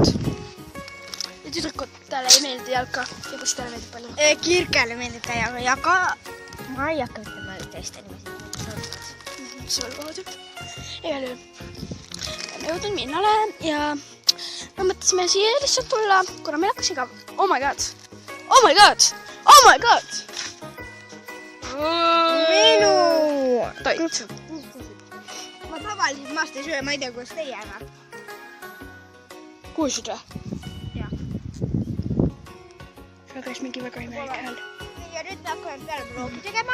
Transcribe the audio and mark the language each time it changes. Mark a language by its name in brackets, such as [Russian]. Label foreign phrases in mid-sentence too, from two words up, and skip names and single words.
[Estonian] Ja tüdrukutele ei meeldi jalka ja poistele meeldib palju. Kirkele meeldib täiega ja ka... Ma ei hakka ütlema teiste nimesid. Solvaud. Igal juhul. Me oleme jõudnud Minnale ja me mõtlesime siia lihtsalt tulla, kuna meil hakkas igav. [English] Oh my god! Oh my god! Oh my god! [Estonian] Minu! Toit. Ma tavaliselt maast ei söö, ma ei tea, kuidas teie ära. Kuulsid või? Jah. See käis mingi väga imelik hääl. Ja nüüd me hakkame peale vlogi tegema.